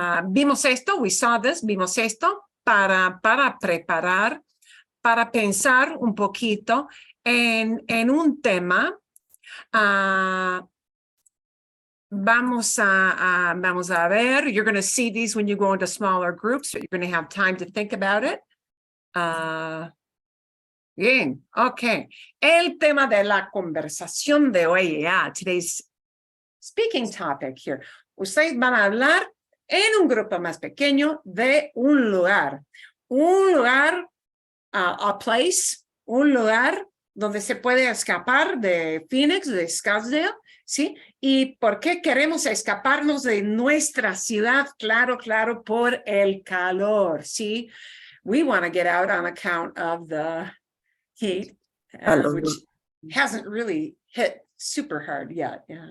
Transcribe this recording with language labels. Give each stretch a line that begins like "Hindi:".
Spanish: Vimos esto,
English: we saw this,
Spanish: vimos esto para preparar, para pensar un poquito en un tema. Vamos a ver,
English: you're going to see these when you go into smaller groups, but you're going to have time to think about it.
Spanish: Bien, okay. El tema de la conversación de hoy,
English: today's speaking topic here.
Spanish: Ustedes van a hablar en un grupo más pequeño de un lugar, a place, un lugar donde se puede escapar de Phoenix, de Scottsdale, ¿sí? ¿Y por qué queremos escaparnos de nuestra ciudad? Claro, por el calor, ¿sí?
English: We want to get out on account of the heat, which hasn't really hit super hard yet.